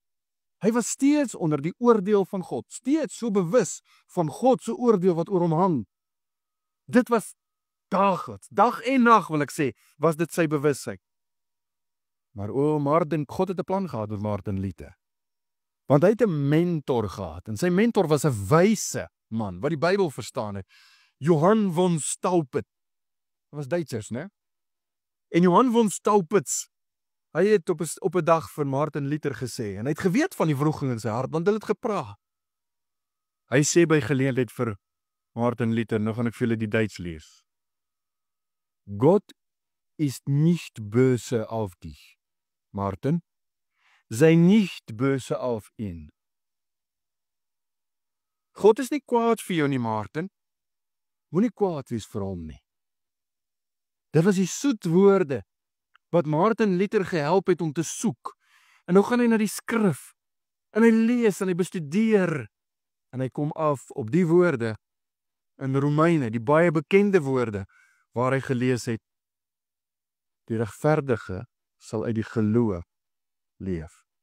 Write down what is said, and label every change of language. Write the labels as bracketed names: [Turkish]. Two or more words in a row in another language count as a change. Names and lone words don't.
[Afrikaans] Hy was steeds onder die oordeel van God, steeds so bewus van God se oordeel wat oor hom hang. Dit was dag en nag wil ek sê, was dit sy bewustheid. Maar God het 'n plan gehad met Martin Luther. Want hy het 'n mentor gehad en sy mentor was 'n wyse man wat die Bybel verstaan het. Johann von Staupitz. Dit was Duitsers, né? En Johann von Staupitz, hy het op 'n dag vir Martin Luther gesê, en hy het geweet van die wroging in sy hart, want hulle het gepraat. Hy sê by geleentheid vir Martin Luther, nou gaan ek vir julle die Duits lees. [German] Gott ist nicht böse auf dich, Martin. Sei nicht böse auf ihn. [Afrikaans] God is nie kwaad vir jou nie, Martin. Moenie kwaad wees vir hom nie. Dit was die soet woorde wat Martin Luther gehelp het om te soek. En nou gaan hy na die skrif en hy lees en hy bestudeer en hy kom af op die woorde in Romeine, die baie bekende woorde, waar hy gelees het, die regverdige sal uit die geloof leef.